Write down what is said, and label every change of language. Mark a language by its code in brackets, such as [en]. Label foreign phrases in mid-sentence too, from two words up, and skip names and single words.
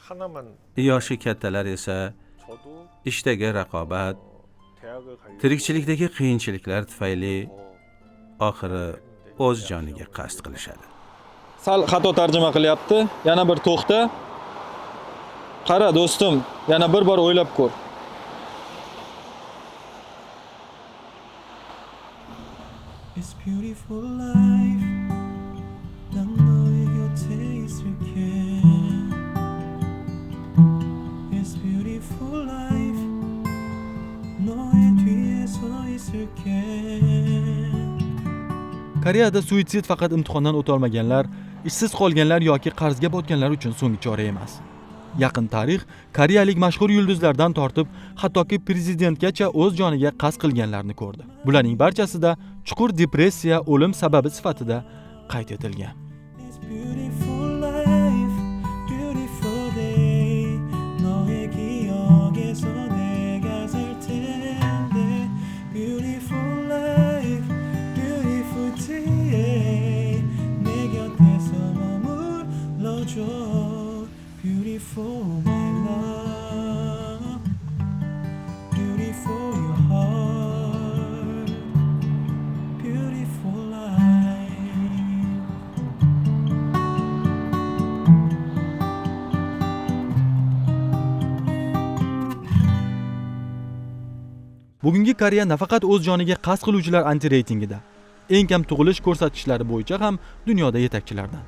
[uz] yoshi kattalar esa ishdagi raqobat, tirikchilikdagi qiyinchiliklar tufayli oxiri o'z joniga qasd qilishadi. Sal xato tarjima qilyapti. Yana bir to'xta. Qara do'stim, yana bir bor o'ylab ko'r. [en] It's beautiful life. Don't know your taste you can. It's beautiful life. No entries you can. [uz] Koreyada suitsid faqat imtihondan o'ta olmaganlar, ishsiz qolganlar yoki qarzga botganlar uchun so'nggi chora emas. Yaqin tarix koreyalik mashhur yulduzlardan tortib, hattoki prezidentgacha o'z joniga qasd qilganlarni ko'rdi. Bularning barchasida chuqur depressiya o'lim sababi sifatida qayd etilgan. [en] It's beautiful life, beautiful day. [ko] 너의 기억에서 내가 살 텐데. [en] Beautiful life, beautiful day. [ko] 내 곁에서 머물러줘. [en] Beautiful my love, beautiful your heart, beautiful life. [uz] Bugungi Koreya nafaqat o'z joniga qasd qiluvchilar anti-reytingida, eng kam tug'ilish ko'rsatkichlari bo'yicha ham dunyoda yetakchilardan.